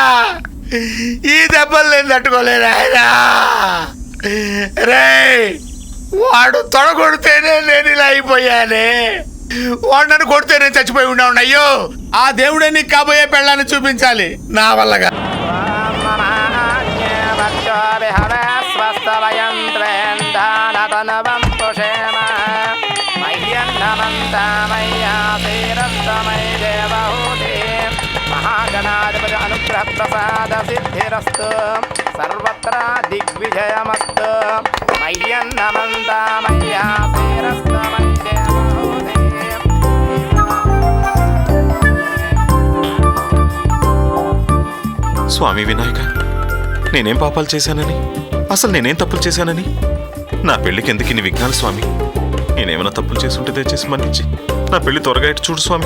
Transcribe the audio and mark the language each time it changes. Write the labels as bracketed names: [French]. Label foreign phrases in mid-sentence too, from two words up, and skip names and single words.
[Telugu] ఈ దెబ్బలు నేను తట్టుకోలేను నాయనా. రే వాడు తొడగొడితేనే నేను ఇలా అయిపోయానే. వాడు నన్ను కొడితే నేను చచ్చిపోయి ఉన్నాను. అయ్యో ఆ దేవుడే నీకు కాబోయే పెళ్ళాన్ని చూపించాలి నా వల్లగా. [Sanskrit] महागणाधिपति अनुग्रह प्रसाद सिद्धिरस्तु सर्वत्र दिग्विजयमस्तु मह्यन्नमन्ता मय्यासेरस्तु [Telugu] స్వామి వినాయక నేనేం పాపాలు చేశానని, అసలు నేనేం తప్పులు చేశానని? నా పెళ్లికి ఎందుకు ఇన్ని విఘ్నాలు స్వామి? నేనేమైనా తప్పులు చేసుంటే దయచేసి మన్నించి నా పెళ్లి త్వరగా ఇటు చూడు స్వామి.